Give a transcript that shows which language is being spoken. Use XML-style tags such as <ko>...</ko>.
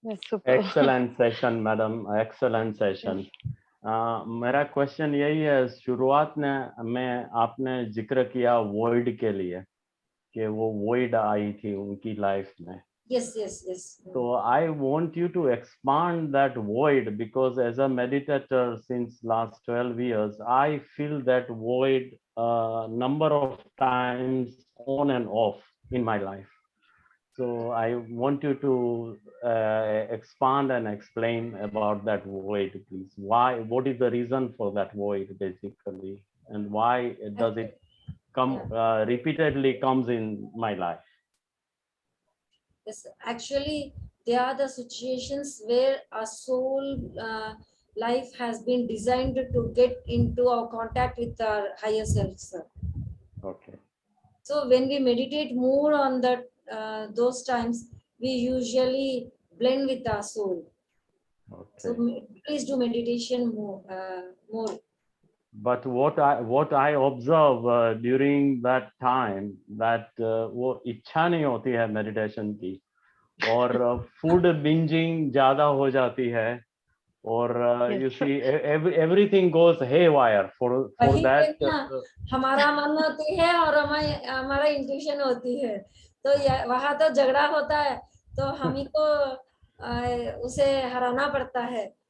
<en>Excellent session madam, excellent session.</en> <hi>मेरा question यही है, शुरुआत में आपने जिक्र किया वॉइड के लिए कि वो वॉइड आई थी उनकी लाइफ में।</hi> <en>Yes, yes, yes. So I want you to expand that void, because as a meditator since last 12 years, I feel that void number of times on and off in my life. So I want you to expand and explain about that void, please. Why? What is the reason for that void, basically, and why does it come repeatedly comes in my life? Yes, actually, there are the situations where our soul life has been designed to get into our contact with our higher self, sir. Okay. So when we meditate more on that, those times, we usually blend with our soul. Okay. So please do meditation more. More. But what I observe during that time, that</en> <hi>वो इच्छा नहीं होती है</hi> <en>meditation की,</en> <hi>और food bingeing ज्यादा हो जाती है, और</hi> <en>Yes. you see everything goes haywire for</en> <hi>वही</hi> <en>that.</en> <hi>है ना, हमारा मन होती है और हमारा इंट्यूशन होती है, तो वहां तो झगड़ा होता है, तो हम ही को उसे हराना पड़ता है।</hi>